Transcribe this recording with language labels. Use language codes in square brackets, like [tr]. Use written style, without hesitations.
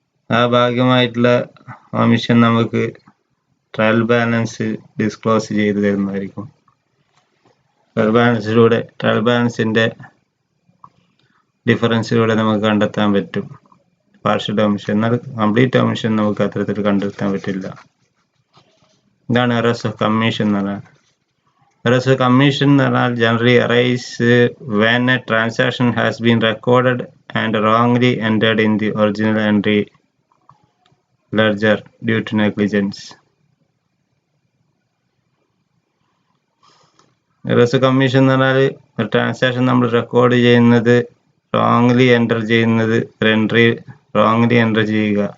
[ml] ആ ഭാഗികമായിട്ടുള്ള ഒമിഷൻ നമുക്ക് trial balance disclose ചെയ്ത് തരുന്നതായിരിക്കും. ട്രയൽ ബാലൻസിന്റെ ഡിഫറൻസിലൂടെ നമുക്ക് കണ്ടെത്താൻ പറ്റും പാർഷ്യൽ ഒമിഷൻ. എന്നാൽ കംപ്ലീറ്റ് ഒമിഷൻ നമുക്ക് അത്തരത്തിൽ കണ്ടെത്താൻ പറ്റില്ല. ഇതാണ് എറേഴ്സ് ഓഫ് കമ്മീഷൻ എന്ന് പറഞ്ഞാൽ. എറേഴ്സ് ഓഫ് കമ്മീഷൻ എന്ന് പറഞ്ഞാൽ generally arise [en] when a transaction has been recorded and wrongly entered in the original entry ledger due to negligence. [ml] Errors of commission എന്ന് പറഞ്ഞാൽ ഒരു ട്രാൻസാക്ഷൻ നമ്മൾ റെക്കോർഡ് ചെയ്യുന്നത് റോങ്ലി എൻ്റർ ചെയ്യുന്നത്, എൻട്രി റോങ്ലി എൻ്റർ ചെയ്യുക.